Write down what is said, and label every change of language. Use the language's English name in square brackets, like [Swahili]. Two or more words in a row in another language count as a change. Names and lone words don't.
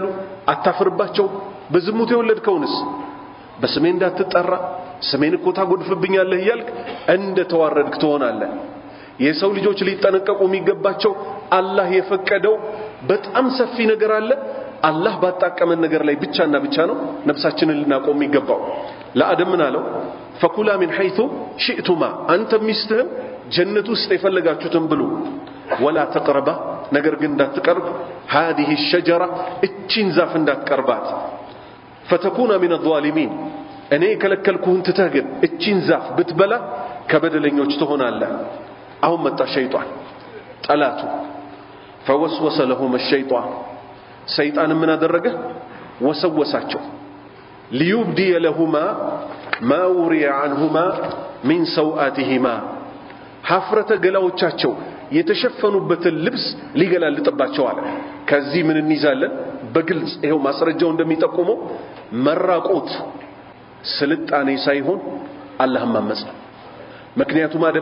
[Amharic] አታፍርባቸው በዝሙት የወለድከውንስ በስሜ እንዳትጠራ ስሜን እኮ ታጎድፍብኛለህ ይያልክ እንደ ተዋረድክ ትሆናለህ የሰው ልጆች ሊጠነቀቁ የሚገባቸው አላህ የፈቀደው በጣም ሰፊ ነገር አለ አላህ ባጣቀመን ነገር ላይ ብቻና ብቻ ነው ነፍሳችንን ልናቆም የሚገባው ለአደም ምን አለው [Arabic] فكلا من حيث شئتما [Amharic] አንተ ሚስትህም ጀነት ውስጥ የፈለጋችሁትን ብሉ [Arabic] ولا تقربا [Amharic] ነገር ግን እንዳትቀርብ [Arabic] هذه الشجرة [Amharic] እቺን ዛፍ እንዳትቀርባት [Arabic] فتكون من الظالمين [Amharic] እኔ ከለከልኩህን ትተህ ግን እቺን ዛፍ ብትበላ ከበደለኞች ትሆናለህ አሁን መጣ ሸይጣን ጠላቱ [Arabic] فوسوس لهم الشيطان [Amharic] ሰይጣን ምን አደረገ ወሰወሳቸው [Arabic] ليبدي لهما ما وري عنهما من سوآتهما [Amharic] ሐፍረተ ገላዎቻቸው የተሸፈኑበትን ልብስ ሊገላልጥባቸው አለ ከዚህ ምን እንይዛለን በግልጽ ይሄው ማስረጃው እንደሚጠቁመው መራቆት ስልጣኔ ሳይሆን አላህን ማመጽ ነው ምክንያቱም አደም